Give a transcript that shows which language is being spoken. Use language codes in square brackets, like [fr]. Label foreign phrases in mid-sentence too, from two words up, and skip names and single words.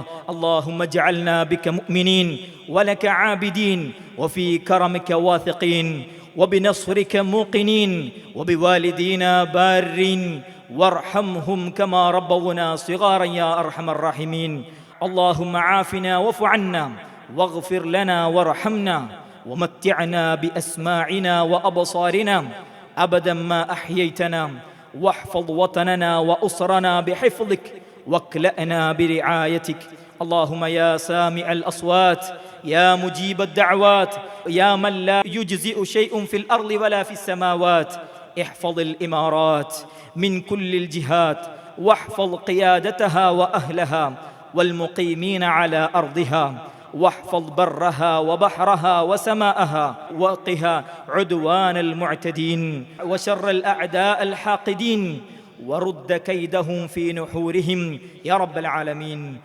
[ar] اللهم اجعلنا بك مؤمنين ولك عابدين وفي كرمك واثقين وبنصرك موقنين وبوالدينا بارين وارحمهم كما ربونا صغارا يا أرحم الراحمين. اللهم عافنا واعف عنا واغفر لنا وارحمنا ومتعنا بأسماعنا وأبصارنا أبدا ما أحييتنا واحفظ وطننا وأسرنا بحفظك واكلأنا برعايتك. اللهم يا سامع الأصوات يا مجيب الدعوات يا من لا يجزئ شيء في الأرض ولا في السماوات، احفظ الإمارات من كل الجهات واحفظ قيادتها وأهلها والمقيمين على أرضها، واحفظ برها وبحرها وسماءها وقها عدوان المعتدين وشر الأعداء الحاقدين ورد كيدهم في نحورهم يا رب العالمين.